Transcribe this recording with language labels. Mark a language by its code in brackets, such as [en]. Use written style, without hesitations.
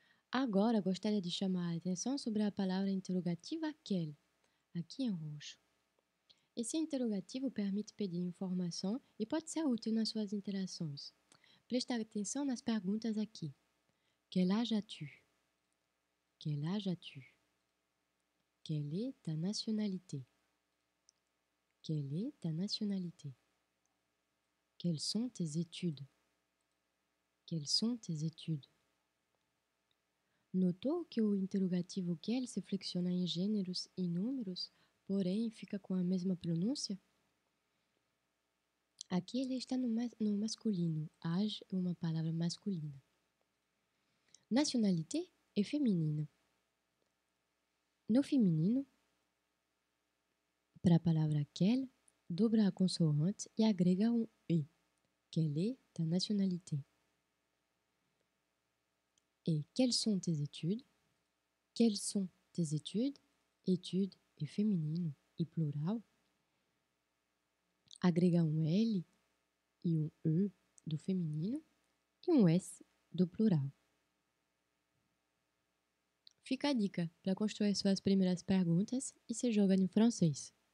[pt] Agora, gostaria de chamar a atenção sobre a palavra interrogativa quel, aqui em roxo. Esse interrogativo permite pedir informação e pode ser útil nas suas interações. Preste atenção nas perguntas aqui. [fr] Quel âge as-tu? Quel âge as-tu? Quelle est ta nationalité? Quelle est ta nationalité? Quelles sont tes études? Quelles sont tes études? [pt] Notou que o interrogativo quel se flexiona em gêneros e números, porém fica com a mesma pronúncia? Aqui ele está no masculino. Âge é uma palavra masculina. Nationalité é feminina. No feminino, para a palavra quel, dobra a consoante e agrega um E. [fr] Quelle est ta nationalité? Et quelles sont tes études? Quelles sont tes études? [pt] Études é feminino e plural. Agrega um L e um E do feminino e um S do plural. Fica a dica para construir suas primeiras perguntas e se joga em francês.